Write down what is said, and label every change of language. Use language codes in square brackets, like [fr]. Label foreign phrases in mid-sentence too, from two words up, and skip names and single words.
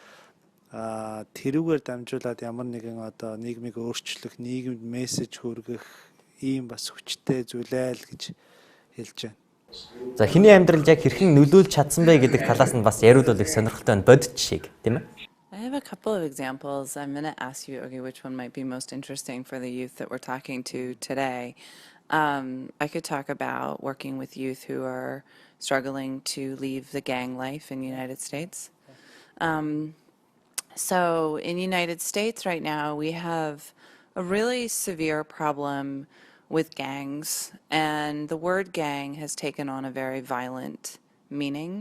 [mn] Тэрүүгээр дамжуулаад ямар нэгэн нийгмийг өөрчлөх, нийгэмд мессеж хүргэх ийм бас хүчтэй зүйлээ л гэж хэлж байна. За хэний амьдралд яг хэрхэн нөлөөлж чадсан бэ гэдэг талаас нь бас яриулвал их сонирхолтой байна. Бодит жишээг, тийм ээ? [en] I have a couple of examples. I'm going to ask you, okay, which one might be most interesting for the youth that we're talking to today. I could talk about working with youth who are struggling to leave the gang life in the United States. So in the United States right now, we have a really severe problem with gangs, and the word gang has taken on a very violent meaning.